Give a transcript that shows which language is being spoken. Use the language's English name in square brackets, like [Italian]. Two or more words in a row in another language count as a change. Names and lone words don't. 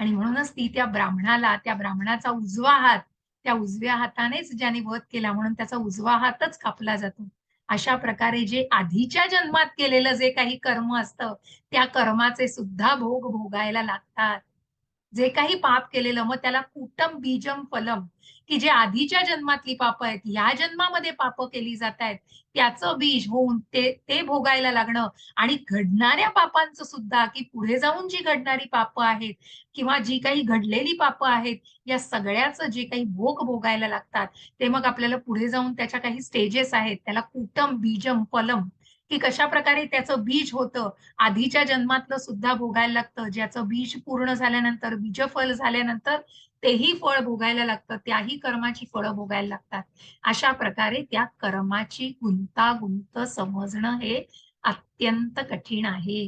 [Marathi] आणि म्हणूनच ती त्या ब्राह्मणाचा उजवा हात, त्या उजव्या हातानेच ज्याने वध केला म्हणून त्याचा उजवा हातच कापला जातो. अशा प्रकारे जे आधीच्या जन्मात केलेलं जे काही कर्म असतं, त्या कर्माचे सुद्धा भोग भोगायला लागतात. जे काही पाप केलेलं मग त्याला [Sanskrit] कुटम बीजम फलम, [Marathi] की जे आधीच्या जन्मातली पाप आहेत, या जन्मामध्ये पाप केली जात आहेत, त्याचं बीज होऊन ते ते भोगायला लागणं आणि घडणाऱ्या पापांचं सुद्धा, की पुढे जाऊन जी घडणारी पापं आहेत किंवा जी काही घडलेली पापं आहेत, या सगळ्याचं जे काही भोग भोगायला लागतात, ते मग आपल्याला पुढे जाऊन त्याच्या काही स्टेजेस आहेत. [Sanskrit] त्याला कुटम, बीजम, फलम, [Marathi] की कशाप्रकारे त्याचं बीज होतं. आधीच्या जन्मातलं सुद्धा भोगायला लागतं. ज्याचं बीज पूर्ण झाल्यानंतर, बीजफल झाल्यानंतर तेही फळ भोगायला लागतं. त्याही कर्माची फळं भोगायला लागतात. अशा प्रकारे त्या कर्माची गुंतागुंत समजणं हे अत्यंत कठीण आहे.